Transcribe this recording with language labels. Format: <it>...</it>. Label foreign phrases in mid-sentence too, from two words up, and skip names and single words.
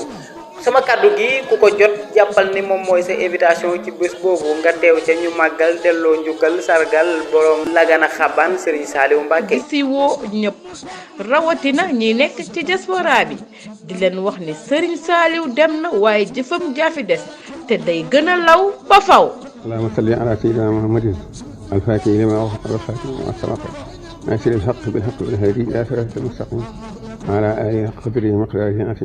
<wo>sama kàddu gi ku ko jot jàppal ni moom mooy sa invitation ci bés boobu nga teew ca ñu màggal delloo njukkal sargal borom Lagana Xaban Serigne Saliou Mbacké. si woo ñëpp rawatina ñi nekk ci diaspora bi di leen wax ni Serigne Saliou dem na waaye jëfam jaafi des te day gën a law ba faw.</wo> <ar>اللهم صل على سيدنا محمد الفاتح لما أغلق والخاتم لما سبق ناصر الحق بالحق والهادي إلى صراط المستقيم وعلى آله حق قدره ومقداره</ar>